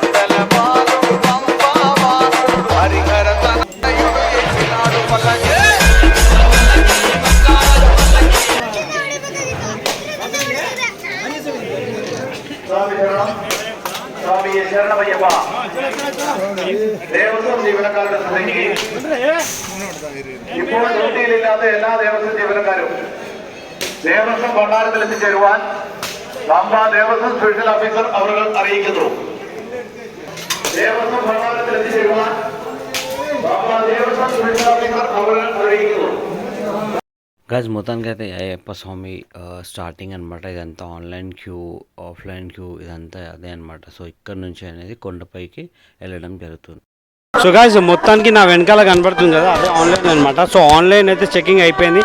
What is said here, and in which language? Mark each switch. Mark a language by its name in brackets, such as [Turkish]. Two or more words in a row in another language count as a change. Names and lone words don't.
[Malayalam] శరణమయ్యప్ప ദേവസ്വം ജീവനക്കാരുടെ സഭയ്ക്ക് ഇപ്പോൾ ഡ്യൂട്ടിയിലില്ലാത്ത എല്ലാ ദേവസ്വം ജീവനക്കാരും ദേവസ്വം ഭണ്ഡാരത്തിൽ എത്തിച്ചേരുവാൻ പമ്പ ദേവസ്വം സ്പെഷ്യൽ ഓഫീസർ അവർ അറിയിക്കുന്നു. ദേവസ്വം ഭണ്ഡാരത്തിൽ എത്തിച്ചേരുവാൻ പമ്പ ദേവസ്വം സ്പെഷ്യൽ ഓഫീസർ അവർ അറിയിക്കുന്നു. [Telugu] గైస్, మొత్తానికి అయితే అయ్యప్ప స్వామి స్టార్టింగ్ అనమాట. ఇదంతా [English] online queue, offline queue, [Telugu] ఇదంతా అదే అనమాట. సో ఇక్కడ నుంచి అనేది కొండపైకి వెళ్ళడం జరుగుతుంది. సో గైస్, మొత్తానికి నా వెనకాల కనబడుతుంది కదా, అదే ఆన్లైన్ అనమాట. సో ఆన్లైన్ అయితే చెకింగ్ అయిపోయింది.